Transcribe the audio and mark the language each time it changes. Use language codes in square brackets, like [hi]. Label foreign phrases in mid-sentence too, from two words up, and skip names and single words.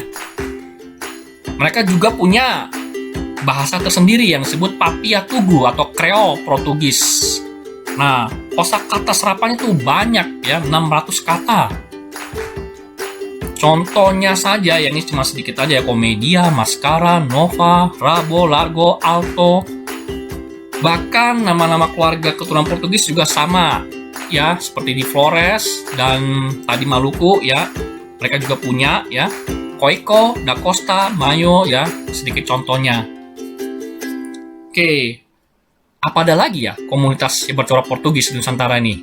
[id] Mereka juga punya bahasa tersendiri yang disebut Papia Tugu atau Kreol Portugis. Nah, kosakata serapannya tuh banyak ya, 600 kata. Contohnya saja, yang ini cuma sedikit aja ya, komedia, maskara, nova, rabo, largo, alto. Bahkan nama-nama keluarga keturunan Portugis juga sama ya, seperti di Flores dan tadi Maluku ya. Mereka juga punya ya, Coico, Da Costa, Mayo ya, sedikit contohnya. Oke, apa ada lagi ya komunitas yang bercorak Portugis di Nusantara ini?